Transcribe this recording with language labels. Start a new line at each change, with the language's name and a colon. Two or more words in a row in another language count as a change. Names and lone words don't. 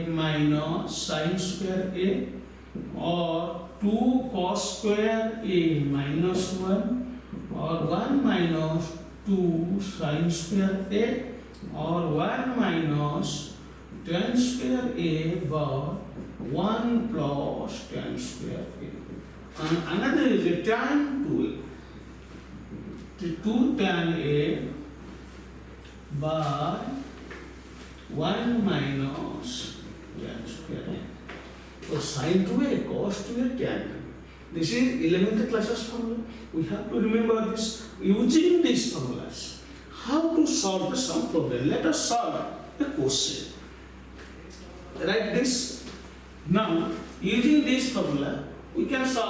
English: minus sin square A, or 2 cos square A minus 1, or 1 minus 2 sin square A, or 1 minus tan square A by 1 plus tan square A. And another is a tan 2A. 2 tan A by 1 minus tan square A. So sin 2A, cos 2A, tan. This is 11th classes formula. We have to remember this. Using these formulas, how to solve the sum problem? Let us solve the question. Write this. Now, using this formula, we can solve.